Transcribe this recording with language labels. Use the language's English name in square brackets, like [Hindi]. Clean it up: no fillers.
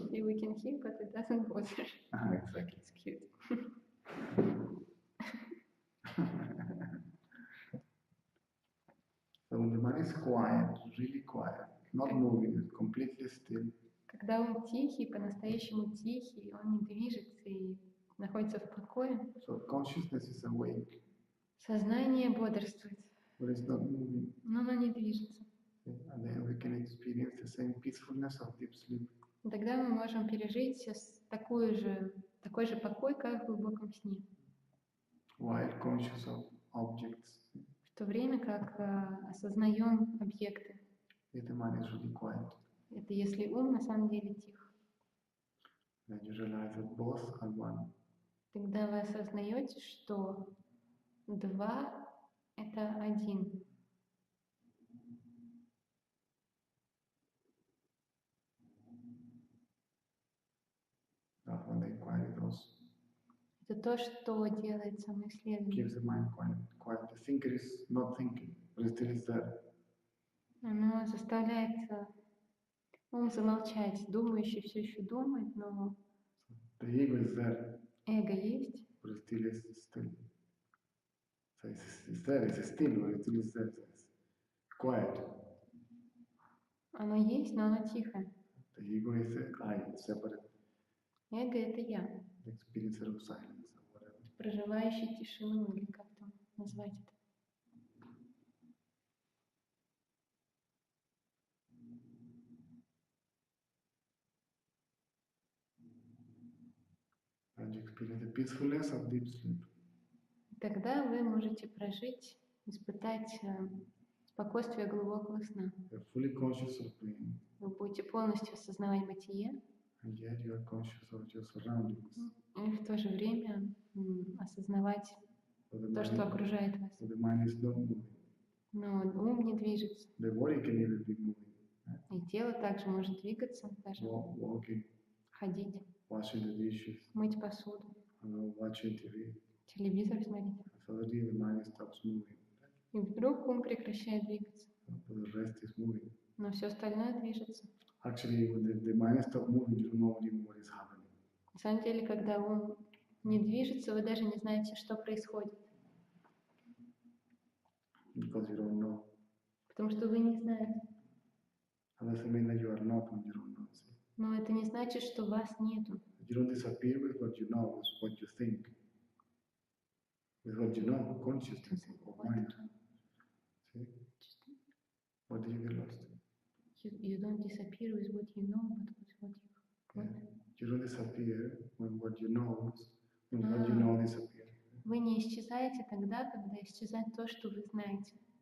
[English] We can hear, but it doesn't bother. Exactly. It's cute. So when the mind is quiet, really quiet, not moving, it's completely still. [Russian] Когда он тихий, по-настоящему тихий, он не движется и находится в покое. [English] So consciousness is awake, [Russian] Сознание бодрствует, [English] but it's not moving. [Russian] но оно не движется. [English] And then we can experience the same peacefulness of deep sleep. [Russian] И тогда мы можем пережить такой же покой, как в глубоком сне. [English] While conscious of objects, [Russian] В то время как осознаем объекты. [English] if the mind is really quiet, [Russian] Это если ум на самом деле тих. [English] then you realize that both are one. [Russian] Тогда вы осознаете, что два — это один. [English] That when they quiet those, [Russian] Это то, что делает самоисследование. [English] keeps the mind quiet. Quiet. The thinker is not thinking, but it still is there. [Russian] Оно заставляет ум замолчать. Думающий все еще думает, но [English] The ego is there, [Russian] эго есть, [English] but it still is still. So it's there, it's still, but it still is there. It's quiet. [Russian] оно есть, но оно тихо. [English] The ego is I, separate, [Russian] Эго — это я, [English] the experiencer of silence or whatever. [Russian] проживающий тишину, или как там назвать это. [English] And you experience the peacefulness of deep sleep. [Russian] Тогда вы можете прожить, испытать спокойствие глубокого сна. [English] You're fully conscious of being, [Russian] Вы будете полностью осознавать бытие, [English] and yet you are conscious of your surroundings. [Russian] и в то же время осознавать [English] So the [Russian] то, что [English] mind, [Russian] окружает вас. [English] so the mind is not moving. [Russian] Но ум не движется. [English] The body can even be moving, [Russian] И тело также может двигаться, даже [English] walking, [Russian] ходить, [English] washing the dishes, [Russian] мыть посуду, [English] watching TV. [Russian] телевизор смотреть. [English] Suddenly the mind stops moving, [Russian] И вдруг ум прекращает двигаться, [English] but the rest is moving. [Russian] но все остальное движется. [English] Actually, when the mind stops moving, you don't know even what is happening. [Russian] На самом деле, когда ум не движется, вы даже не знаете, что происходит. [English] Because you don't know. [Russian] Потому что вы не знаете. [English] And doesn't mean that you are not when you don't know. See? [Russian] Но это не значит, что вас нету. [English] You don't disappear with what you know, with what you think. With what you know, consciousness of mind. See? What do you get lost? You don't disappear with what you know, but with what you... What? You don't disappear when what you know disappears. [Russian] Вы не исчезаете тогда, когда исчезает то, что вы знаете.